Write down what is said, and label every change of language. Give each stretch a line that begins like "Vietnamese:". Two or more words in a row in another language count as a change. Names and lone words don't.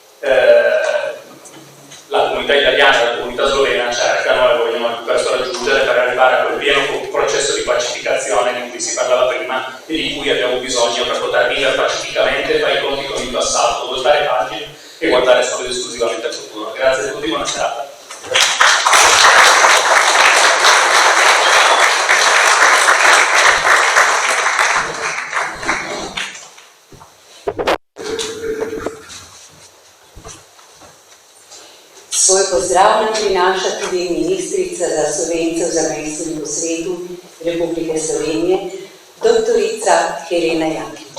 Italian: la comunità italiana e la comunità slovena cercano e vogliono al più presto raggiungere per arrivare a quel pieno processo di pacificazione di cui si parlava prima e di cui abbiamo bisogno per poter vivere pacificamente, fare i conti con il passato, voltare pagine e guardare solo ed esclusivamente al futuro. Grazie a tutti, buona serata.
Slovenian: Svoj pozdrav nam prinaša tudi ministrica za Slovence v zamejstvu in po svetu Republike Slovenije, doktorica Helena Jakič.